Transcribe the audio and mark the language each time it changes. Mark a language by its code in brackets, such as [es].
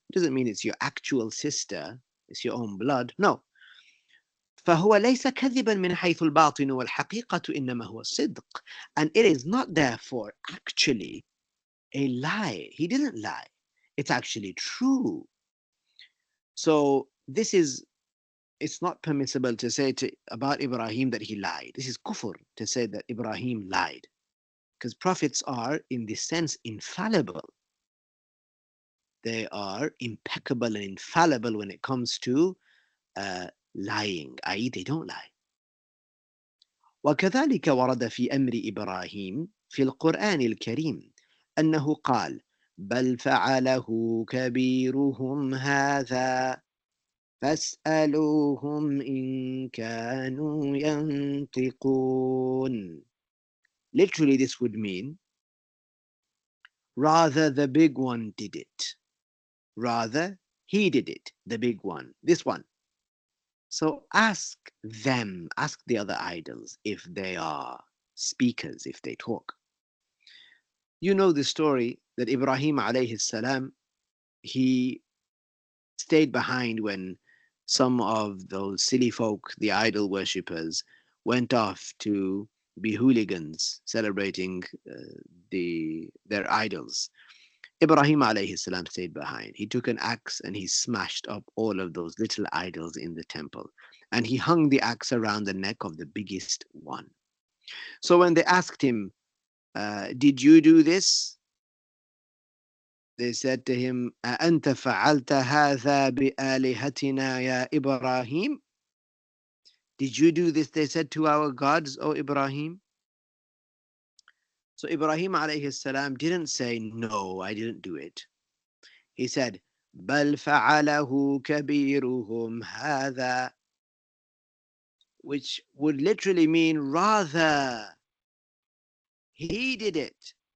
[en] It doesn't mean it's your actual sister, it's your own blood. No. [ar] فهو ليس كذبا من حيث الباطن والحقيقة إنما هو الصدق. [en] And it is not therefore actually a lie. He didn't lie. It's actually true. So it's not permissible to say about Ibrahim that he lied. This is kufr to say that Ibrahim lied, because prophets are, in this sense, infallible. They are impeccable and infallible when it comes to lying, i.e., they don't lie. [ar] وكذلك ورد في أمر إبراهيم في القرآن الكريم أنه قال: بل فعله كبيرهم هذا فاسألوهم إن كانوا ينطقون. [en] Literally, this would mean, rather the big one did it. Rather, he did it, the big one, this one. So ask them, ask the other idols if they are speakers, if they talk. You know the story that Ibrahim alayhi salam, he stayed behind when some of those silly folk, the idol worshippers, went off to be hooligans celebrating their idols. Ibrahim alayhi salam stayed behind. He took an axe and he smashed up all of those little idols in the temple. And he hung the axe around the neck of the biggest one. So when they asked him, did you do this? They said to him, [ar] أَأَنْتَ فَعَلْتَ هَذَا بِآلِهَتِنَا يَا إِبْرَاهِيمُ? [en] Did you do this, they said, to our gods, O Ibrahim? So Ibrahim alayhi salam didn't say, no, I didn't do it. He said, [ar] بَلْ فَعَلَهُ كَبِيرُهُمْ هَذَا, [en] which would literally mean rather, he did it.